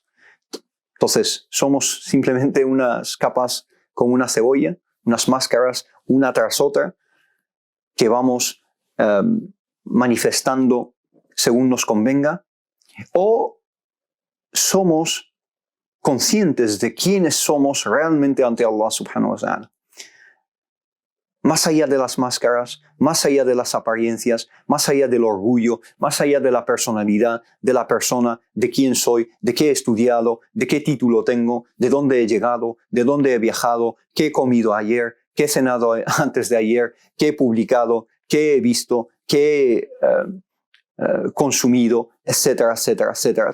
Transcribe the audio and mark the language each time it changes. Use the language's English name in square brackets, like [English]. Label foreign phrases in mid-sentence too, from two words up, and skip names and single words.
[Spanish] Entonces, somos simplemente unas capas como una cebolla, unas máscaras una tras otra, que vamos manifestando según nos convenga, o somos conscientes de quiénes somos realmente ante [Arabic] الله سبحانه وتعالى. [Spanish] Más allá de las máscaras, más allá de las apariencias, más allá del orgullo, más allá de la personalidad de la persona, de quién soy, de qué he estudiado, de qué título tengo, de dónde he llegado, de dónde he viajado, qué he comido ayer, qué he cenado antes de ayer, qué he publicado, qué he visto, qué he consumido, etcétera, etcétera, etcétera.